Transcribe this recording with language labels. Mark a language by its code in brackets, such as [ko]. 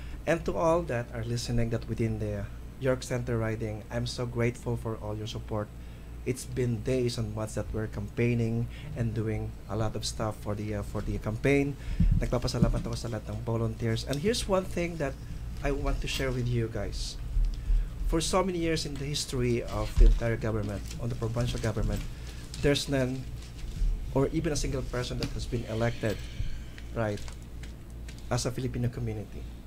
[en] And to all that are listening that within the York Center riding, I'm so grateful for all your support. It's been days and months that we're campaigning and doing a lot of stuff for the campaign. [tl] Nagpapasalamat ako sa lahat ng volunteers. [en] And here's one thing that I want to share with you guys. For so many years in the history of the entire government, on the provincial government, there's none or even a single person that has been elected, right, as a Filipino community.